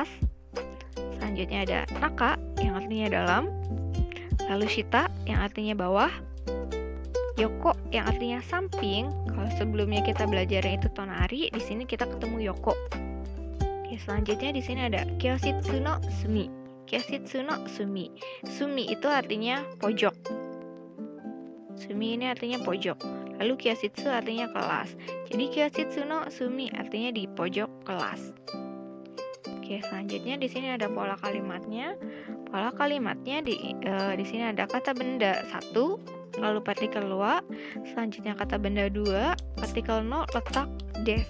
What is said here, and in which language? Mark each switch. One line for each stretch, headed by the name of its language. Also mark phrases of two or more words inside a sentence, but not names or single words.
Indonesian: Selanjutnya ada naka yang artinya dalam. Lalu shita yang artinya bawah. Yoko yang artinya samping. Kalau sebelumnya kita belajarnya itu tonari, di sini kita ketemu yoko. Oke, selanjutnya di sini ada
Japanese: 教室の隅. 教室の隅.
Indonesian: Sumi itu artinya pojok. Sumi ini artinya pojok. Lalu kyoshitsu artinya kelas. Jadi
Japanese: 教室の隅
Indonesian: artinya di pojok kelas. Oke, selanjutnya di sini ada pola kalimatnya. Pola kalimatnya di sini ada kata benda 1, lalu partikel wa, selanjutnya kata benda 2, partikel no, letak des.